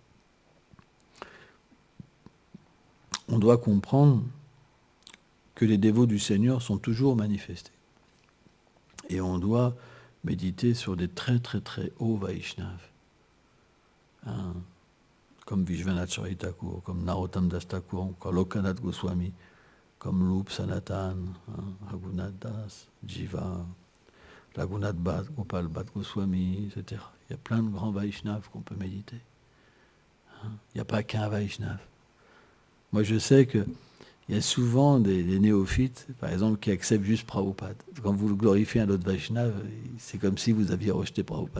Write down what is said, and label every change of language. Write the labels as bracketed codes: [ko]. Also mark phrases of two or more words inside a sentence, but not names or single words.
[fr] On doit comprendre que les dévots du Seigneur sont toujours manifestés. Et on doit méditer sur des très très très hauts Vaishnavas. Hein, comme Vishwanath Chaitanya Thakur, comme Narottam Das Thakur, comme Lokanath Goswami, comme Loup Sanatan, Raghunath Das, Jiva, Raghunath Bhatt, Gopal Bhatt Goswami, etc. Il y a plein de grands Vaishnavas qu'on peut méditer. Hein, il n'y a pas qu'un Vaishnav. Moi je sais qu'il Il y a souvent des néophytes, par exemple, qui acceptent juste Prabhupada. Quand vous glorifiez un autre Vaishnava, c'est comme si vous aviez rejeté Prabhupada.